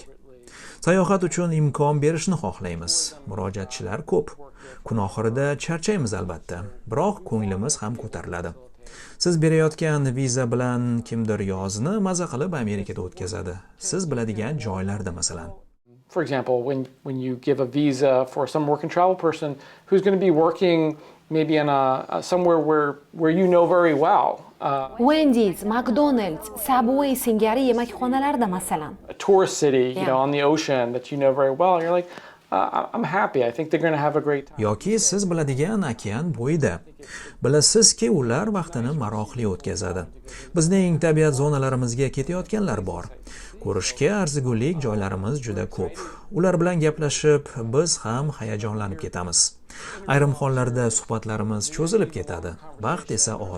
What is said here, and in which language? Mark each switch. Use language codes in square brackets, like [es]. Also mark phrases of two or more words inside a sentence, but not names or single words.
[uz] Sayohat uchun imkon berishni xohlaymiz. Murojaatchilar ko'p. Kun oxirida charchaymiz albatta, biroq ko'nglimiz ham ko'tariladi. Siz berayotgan viza bilan kimdir yozni maza qilib Amerikada o'tkazadi. Siz biladigan joylarda masalan. [en] For example, when you give a visa for some work and travel person who's going to be working maybe in somewhere where you know very well. [uz] Wendy's, McDonald's, Subway singari yemakxonalarda masalan. [en] A tourist city, you know, on the ocean that you know very well. You're like, I'm happy. I think they're going to have a great time. [uz] Yoki siz biladigan okean bo'yida. Bilasizki, ular vaqtini maroqli o'tkazadi. Bizning tabiat zonalarimizga ketayotganlar bor. Ko'rishga arzigulik joylarimiz juda ko'p. Ular bilan gaplashib, biz ham hayajonlanib ketamiz. Ayrim hollarda suhbatlarimiz cho'zilib ketadi, vaqt esa oz.